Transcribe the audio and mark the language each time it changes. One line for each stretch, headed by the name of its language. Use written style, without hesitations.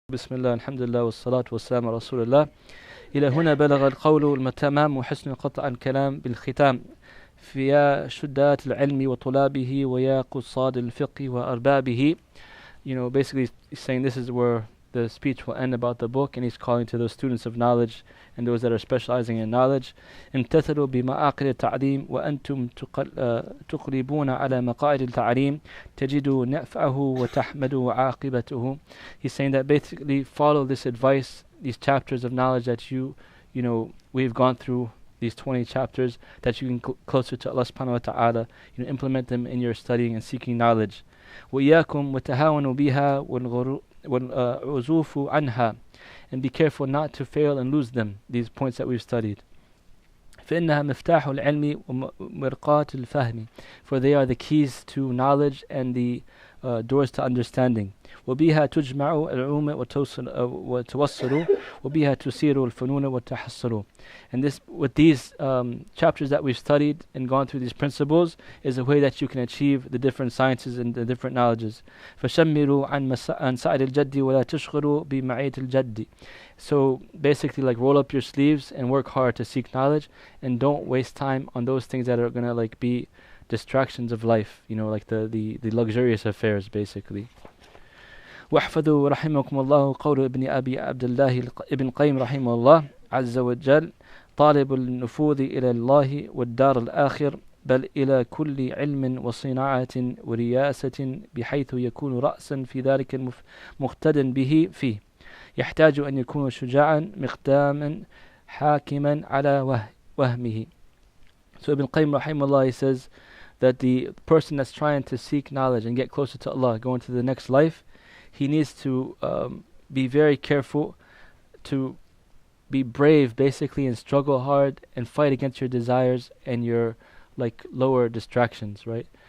Arabic: بسم الله الحمد لله والصلاة والسلام على رسول الله. إلى هنا بلغ القول التمام وحسن قطع الكلام بالختام. فيا شدات العلم وطلابه ويا قصاد الفقه وأربابه.
English: Basically he's saying this is where the speech will end about the book, and he's calling to those students of knowledge and those that are specializing in knowledge.
Arabic: امتثلوا بمعاقل التعليم وأنتم تقلبون على مقاعد التعليم تجدوا نفعه وتحمدوا عاقبته.
English: He's saying that basically follow this advice, these chapters of knowledge that we've gone through, these 20 chapters, that you can closer to Allah subhanahu wa ta'ala, implement them in your studying and seeking knowledge.
Arabic: وإياكم وتهاونوا بها والعزوف عنها,
English: and be careful not to fail and lose them, these points that we've studied.
Arabic: فإنها مفتاح العلم ومرقاة الفهم,
English: for they are the keys to knowledge and the doors to understanding.
Arabic: وبها تجمع العلوم وتوصل وبها تسير الفنون وتحصل.
English: And this, with these chapters that we've studied and gone through these principles, is a way that you can achieve the different sciences and the different knowledges.
Arabic: فشمروا عن سعر الجد ولا تشغلوا بمعية الجد.
English: So basically, roll up your sleeves and work hard to seek knowledge, and don't waste time on those things that are gonna be distractions of life, the luxurious affairs basically.
Arabic: واحفظوا رحمكم الله قول ابن أبي عبد الله ابن قيم رحمه الله عز وجل: طالب النفوذ إلى الله والدار الآخر، بل إلى كل علم وصناعة ورياسة، بحيث يكون رأسا في ذلك مقتدا به فيه، يحتاج أن يكون شجاعا مقداما حاكما على وهمه.
English: So Ibn Qayyim rahimahullah, he says that the person that's trying to seek knowledge and get closer to Allah, go into the next life, he needs to be very careful, to be brave basically, and struggle hard and fight against your desires and your lower distractions, right?